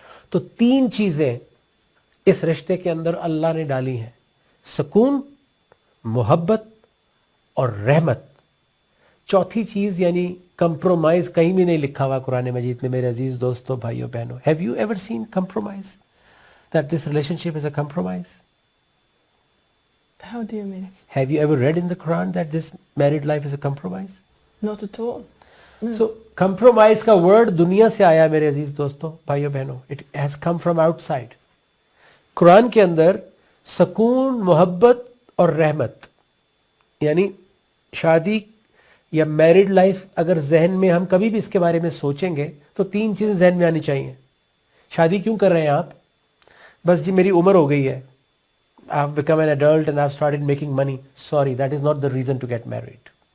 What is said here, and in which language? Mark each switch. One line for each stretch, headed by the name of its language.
Urdu: تو تین چیزیں اس رشتے کے اندر اللہ نے ڈالی ہیں، سکون، محبت اور رحمت. چوتھی چیز یعنی کمپرومائز کہیں بھی نہیں لکھا ہوا قرآن مجید میں میرے عزیز دوستوں، بھائیوں، بہنوں.
English: Have you ever seen compromise? That this relationship is a compromise? How do you mean? Have you ever read in the Quran that this married life is a compromise? Not at all. No.
Urdu: So compromise کا word دنیا سے آیا میرے عزیز دوستوں، بھائیوں، بہنوں.
English: It has come from outside.
Urdu: قرآن کے اندر سکون، محبت اور رحمت، یعنی شادی یا میریڈ لائف اگر ذہن میں ہم کبھی بھی اس کے بارے میں سوچیں گے تو تین چیزیں ذہن میں آنی چاہیے. شادی کیوں کر رہے ہیں آپ؟ بس جی میری عمر ہو گئی ہے،
English: I have become an adult and I have started making money. Sorry, that is not the reason to get married.